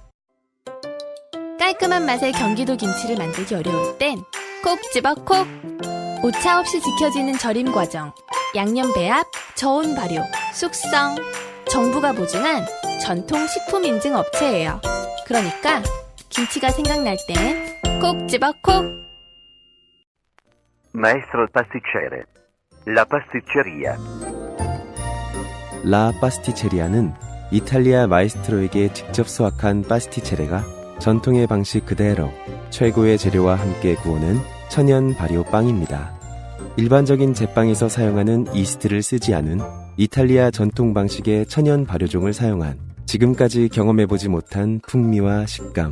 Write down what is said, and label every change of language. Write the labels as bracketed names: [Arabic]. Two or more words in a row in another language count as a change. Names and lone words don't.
[Korean] 깔끔한 맛의 경기도 김치를 만들기 어려울 땐 콕 집어 콕. 오차 없이 지켜지는 절임 과정, 양념 배합, 저온 발효, 숙성. 정부가 보증한 전통 식품 인증 업체예요. 그러니까 김치가 생각날 땐 콕 집어 콕. [Italian] Maestro il pasticcere. La pasticceria. [Korean] 라 파스티체리아는 이탈리아 마에스트로에게 직접 수확한 파스티체레가 전통의 방식 그대로 최고의 재료와 함께 구워낸 천연 발효 빵입니다. 일반적인 제빵에서 사용하는 이스트를 쓰지 않은 이탈리아 전통 방식의 천연 발효종을 사용한 지금까지 경험해보지 못한 풍미와 식감.